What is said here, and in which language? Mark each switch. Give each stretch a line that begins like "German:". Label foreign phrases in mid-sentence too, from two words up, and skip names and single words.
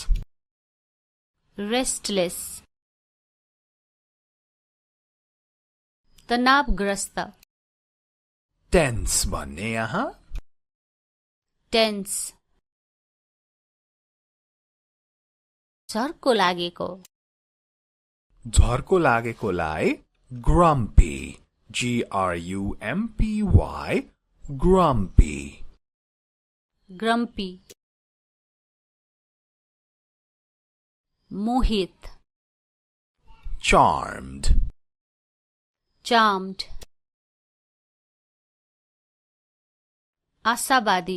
Nepali: रेस्टलेस तनावग्रस्त Tense भन्ने यहाँ टेन्स झर्को लागेको झर्को लागेकोलाई grumpy.
English: G-R-U-M-P-Y. Grumpy.
Nepali: ग्रम्पी मोहित
English: Charmed.
Nepali: चार्म्ड आशावादी